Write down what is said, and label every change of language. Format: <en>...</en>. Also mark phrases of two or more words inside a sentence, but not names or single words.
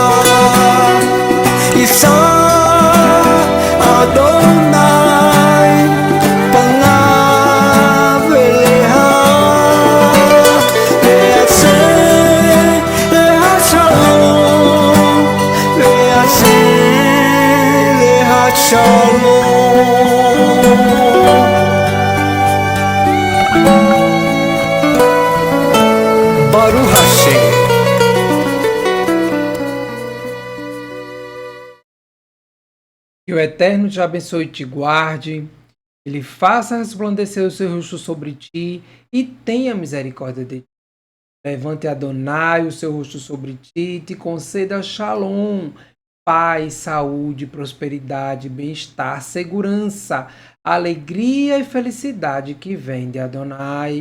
<he>ישא אדוני פניו אליך וישם לך שלום, וישם לך שלום. ברוך השם.</he> <pt>Que o Eterno te abençoe e te guarde, Ele faça resplandecer o seu rosto sobre ti e tenha misericórdia de ti. Levante Adonai o seu rosto sobre ti e te conceda shalom, paz, saúde, prosperidade, bem-estar, segurança, alegria e felicidade que vem de Adonai.</pt>